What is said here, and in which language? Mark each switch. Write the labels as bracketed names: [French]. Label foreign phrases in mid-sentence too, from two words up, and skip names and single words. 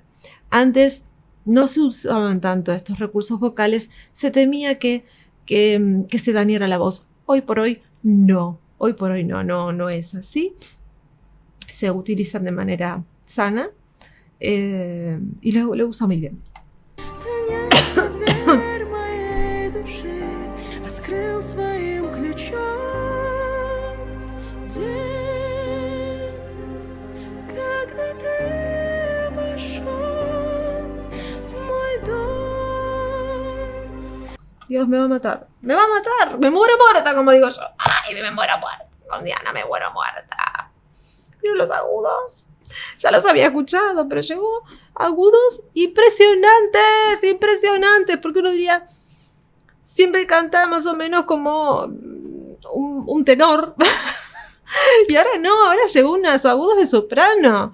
[Spanish] Antes no se usaban tanto estos recursos vocales, se temía que se dañara la voz. Hoy por hoy no. Hoy por hoy no es así. Se utilizan de manera sana y lo usa muy bien. [Russian] Дверь моей души открыл своим ключом. День, когда ты вошел в мой дом. [Spanish] Dios, me va a matar. Me va a matar. Me muero muerta, como digo yo. Ay, me muero muerta. Con Diana me muero muerta. Pero los agudos. Ya los había escuchado, pero llegó agudos impresionantes, porque uno diría, siempre canta más o menos como un tenor, Y ahora no, ahora llegó unos agudos de soprano.